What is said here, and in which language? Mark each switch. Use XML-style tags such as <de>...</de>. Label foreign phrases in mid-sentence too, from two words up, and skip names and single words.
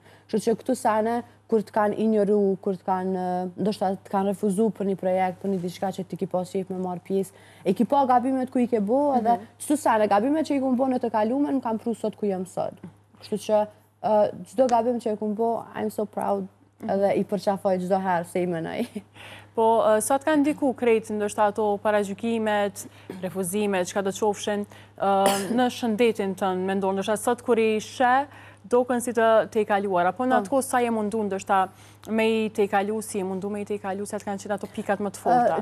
<sq>Kështu që këtu sene, kur të kanë ignoru, kur të kanë, ndoshta të kanë refuzu për një projekt, për një diçka që ti ki pas qef me marrë pjesë, e ki pa gabimet ku i ke bo, edhe qëtu sene, gabimet që i kumë bo në të kalumen, më kam pru sot ku jam sot. Kështu që çdo gabim që e kumë bo,</sq> <en>I'm so proud,</en> <sq>edhe i përqafoj çdo herë se i menoj. Po, sa të kanë ndiku krejt, ndoshta ato paragjykimet, refuzimet, çka do të qofshin në shëndetin tënë, mendon, ndoshta sot kur i sheh, dokën si të i kaluar, apo në atë kohë sa je mundu, ndoshta me i të i kalu, si je mundu me i të i kalu, se atë kanë qenë ato pikat më të forta?</sq>